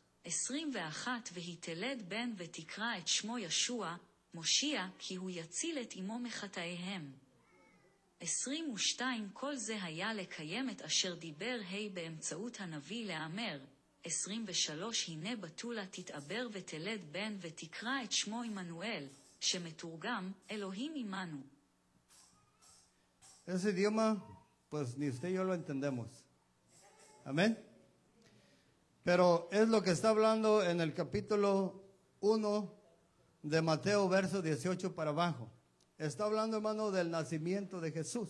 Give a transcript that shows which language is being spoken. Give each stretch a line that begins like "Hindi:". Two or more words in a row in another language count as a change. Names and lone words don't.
Hebrew: 21 והיא תלד בן ותקרא את שמו ישוע, מושיע, כי הוא יציל את אמו מחטאיהם. 22 כל זה היה לקיים את אשר דיבר באמצעות הנביא לאמר. 23 הנה בתולה תתעבר ותלד בן ותקרא את שמו עמנואל, שמתורגם אלוהים עמנו.
Spanish: Ese idioma, pues ni usted y yo lo entendemos. Amén. Pero es lo que está hablando en el capítulo 1 de Mateo, verso 18 para abajo. Está hablando, hermano, del nacimiento de Jesús.